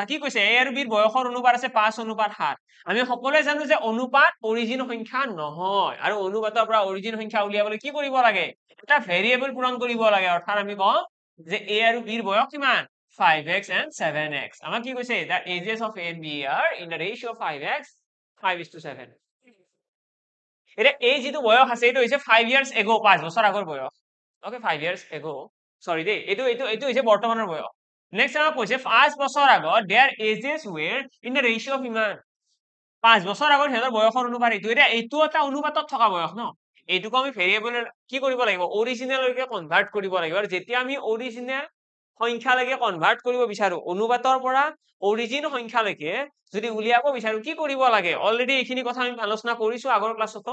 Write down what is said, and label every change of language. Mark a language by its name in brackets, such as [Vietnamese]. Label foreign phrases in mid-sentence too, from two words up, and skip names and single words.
[Assamese] কি কৈছে A আৰু B ৰ বয়সৰ অনুপাত আছে 5:7। আমি সকলোৱে জানো যে অনুপাত অৰিজিন সংখ্যা নহয় আৰু অনুপাতৰ পৰা অৰিজিন সংখ্যা উলিয়াবলৈ কি কৰিব লাগে এটা ভেৰিয়েবল পূৰণ কৰিব লাগে। অৰ্থাৎ আমি কওঁ যে A আৰু B ৰ বয়স কিমান [English] 5x and 7x. [Assamese] আমাক কি কৈছে [English] the ages of A and B are in the ratio of 5x 5:7. [Assamese] এটা এই যেটো বয়স আছে এটো হৈছে [English] 5 years ago [Assamese] 5 বছৰ আগৰ বয়স। ওকে [English] 5 years ago [Assamese] সৰি দে এটো হৈছে বৰ্তমানৰ বয়স। নেক্সট আমাক কৈছে 5 বছৰ আগত [English] their ages were in the ratio of [Assamese] ইমান 5 বছৰ আগত হেতৰ বয়সৰ অনুপাত এইটো এটা অনুপাতত থকা বয়স ন। এইটোক আমি ভেৰিয়েবল কি কৰিব লাগিব অৰিজিনেললৈকে কনভাৰ্ট কৰিব লাগিব আৰু যেতিয়া আমি অৰিজিনেল সংখ্যালৈকে কনভাৰ্ট কৰিব বিচাৰো অনুপাতৰ পৰা অৰিজিন সংখ্যালৈকে যদি উলিয়াব বিচাৰো কি কৰিব লাগে অলৰেডি এইখিনি কথা আমি আলোচনা কৰিছো আগৰ ক্লাছতো।